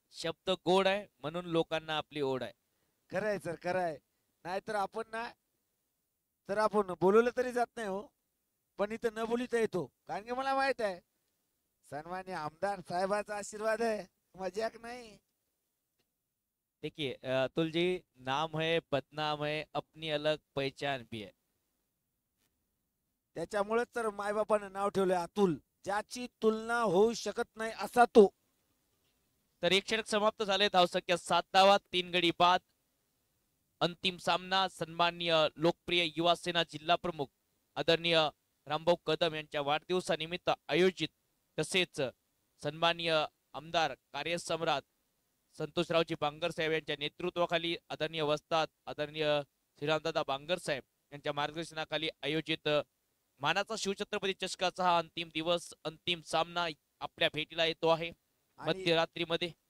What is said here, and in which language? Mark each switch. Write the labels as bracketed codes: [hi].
[mr] शब्द गोड आहे म्हणून लोकांना आपली ओढ आहे. खरंय सर, खरंय. नाहीतर आपण ना, तर आपण बोलवलं तरी जात नाही हो, पण इथं न बोलिता येतो, कारण की मला माहित आहे सन्मान्य आमदार साहेबाचा आशीर्वाद आहे, मजाक नाही. [hi] देखिए अतुल जी, नाम है बदनाम है, अपनी अलग पहचान भी है. [mr] त्याच्यामुळेच तर मायबापानं नाव ठेवलंय अतुल, ज्याची तुलना होऊ शकत नाही असा तो. तर एक षटक समाप्त झाले, धावसंख्या 7 धावा, 3 गडी बाद. अंतिम सामना सन्माननीय लोकप्रिय युवा सेना जिल्हा प्रमुख आदरणीय रामभाऊ कदम यांच्या वाढदिवसानिमित्त आयोजित, तसेच सन्माननीय आमदार कार्यसम्राट संतोषरावजी बांगर साहेब यांच्या नेतृत्वाखाली आदरणीय वस्ताद आदरणीय श्रीरामदादा बांगर साहेब यांच्या मार्गदर्शनाखाली आयोजित मानाचा शिवछत्रपती चषकाचा हा अंतिम दिवस, अंतिम सामना आपल्या भेटीला येतो आहे मध्यरात्रीमध्ये.